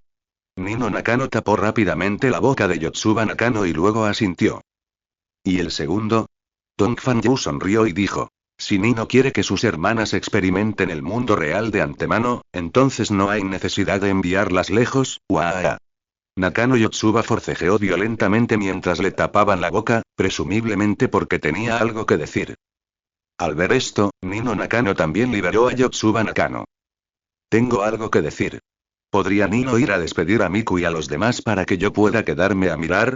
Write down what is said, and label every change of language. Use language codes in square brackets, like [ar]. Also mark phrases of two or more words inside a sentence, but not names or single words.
[es] Nino Nakano tapó rápidamente la boca de Yotsuba Nakano y luego asintió. ¿Y el segundo? Dongfang Yu sonrió y dijo: si Nino quiere que sus hermanas experimenten el mundo real de antemano, entonces no hay necesidad de enviarlas lejos, uaa. Nakano Yotsuba forcejeó violentamente mientras le tapaban la boca, presumiblemente porque tenía algo que decir. Al ver esto, Nino Nakano también liberó a Yotsuba Nakano. Tengo algo que decir. ¿Podría Nino ir a despedir a Miku y a los demás para que yo pueda quedarme a mirar?